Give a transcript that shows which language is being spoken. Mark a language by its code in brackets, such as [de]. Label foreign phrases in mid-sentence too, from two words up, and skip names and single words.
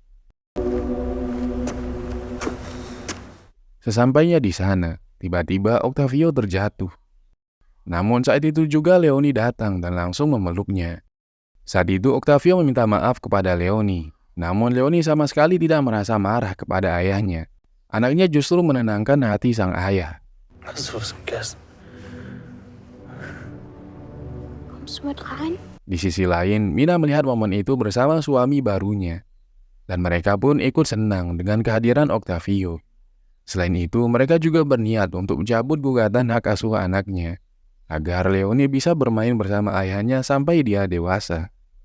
[id] Sesampainya di sana, tiba-tiba Octavio terjatuh. Namun saat itu juga Leoni datang dan langsung memeluknya. Saat itu Octavio meminta maaf kepada Leoni. Namun Leoni sama sekali tidak merasa marah kepada ayahnya. Anaknya justru menenangkan hati sang ayah. [de] Hast du was gegessen? Kommst du mit rein? [id] Di sisi lain, Mina melihat momen itu bersama suami barunya. Dan mereka pun ikut senang dengan kehadiran Octavio. Selain itu, mereka juga berniat untuk mencabut gugatan hak asuh anaknya, agar Leoni bisa bermain bersama ayahnya sampai dia dewasa.